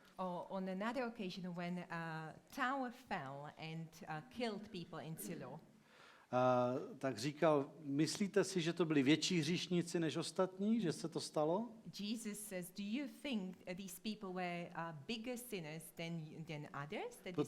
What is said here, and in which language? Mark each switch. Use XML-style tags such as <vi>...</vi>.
<en>Or on another occasion when a tower fell and killed people in Silo.</en> <cs>Tak říkal, myslíte si, že to byli větší hříšníci než ostatní, že se to stalo?</cs> <en>Jesus says, do you think these people were bigger sinners than others, that this</en>